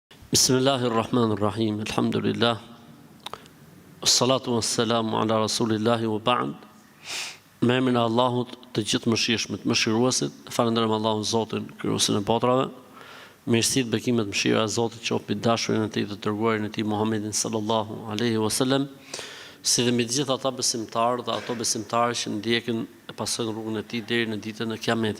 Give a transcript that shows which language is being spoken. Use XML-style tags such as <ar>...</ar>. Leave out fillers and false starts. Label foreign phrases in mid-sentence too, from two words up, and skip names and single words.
<ar>بسم الله الرحمن الرحيم. Alhamdulillah. الصلاة والسلام على رسول الله وبعد.</ar> <sq>Me emrin e Allahut të gjithë mëshirshmit, mëshiruesit, falenderojmë Allahun Zotin, krijuesin e botrave. Mirësitë, bekimet, mëshira e Zotit qoftë mbi dashurin e Tij të dërguarin e Tij Muhammedin</sq> <ar>صلى الله عليه وسلم,</ar> <sq>si dhe mbi të gjithë ata besimtarë dhe ato besimtarë që ndjekin e pasojnë rrugën e Tij deri në ditën e Kiametit.</sq>